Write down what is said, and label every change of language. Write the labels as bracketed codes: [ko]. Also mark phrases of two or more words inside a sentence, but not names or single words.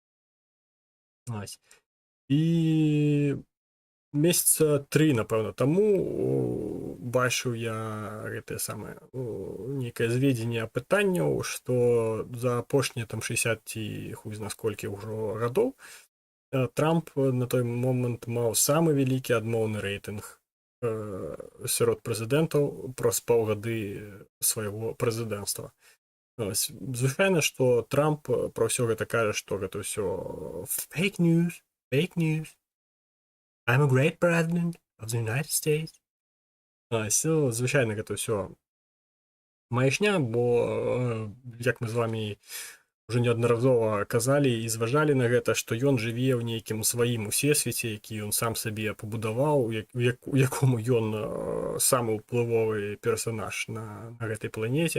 [be] І месяца 3, напэўна, таму бачыў я гэтае самае нейкае зведзенне пытанняў, што за апошнія там 60 ці [ru] хуй зна сколькі [be] ўжо гадоў Трамп на той момант маў самы вялікі адмоўны рэйтынг сярод прэзідэнтаў праз паўгады свайго прэзідэнцтва. Звычайна, што Трамп пра ўсё гэта кажа, што гэта ўсё [en] fake news. I'm a great president of the United States. [be] Звычайна гэта ўсё маячня, бо як мы з вамі уже неаднаразова казалі і зважалі на гэта, што ён жыве ў нейкім сваім усесвеце, які ён сам сабе пабудаваў, у якому ён самы ўплывовы персанаж на гэтай планеце.